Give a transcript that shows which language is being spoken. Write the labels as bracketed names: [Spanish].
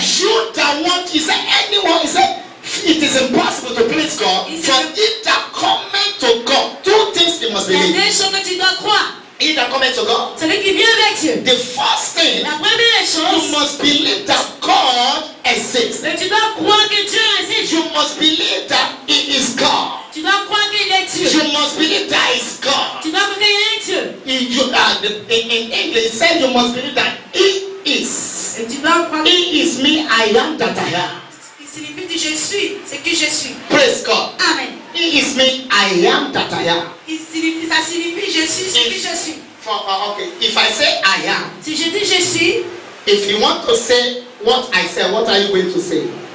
[English] You that want, he said, anyone, he said, it is impossible to please God. From it that cometh to God. Two things you must [French] Il y a [English] believe. [French] deux choses que tu dois croire. [English] He that cometh to God. [French] Celui qui vient avec Dieu. [English] The first thing, [French] La première [English] you [French] chose, [English] must believe that God exists. [French] mais tu dois croire que Dieu existe. [English] You must believe that He is God. [French] Tu dois croire qu'il est Dieu. [English] You must believe that is God. [French] Tu dois croire qu'il y a un Dieu. [English] In English, it said you must believe that He is. [French] Et tu dois croire [English] He is me, I am that I am. [French] qu'il signifie que je suis, c'est que je suis. [English] Praise God. Amen. He is me, I am that I am. Ça signifie je suis ce que je suis. Okay, if I say I am, [French] Si je dis je suis, [English] if you want to say what I say, what are you going to say?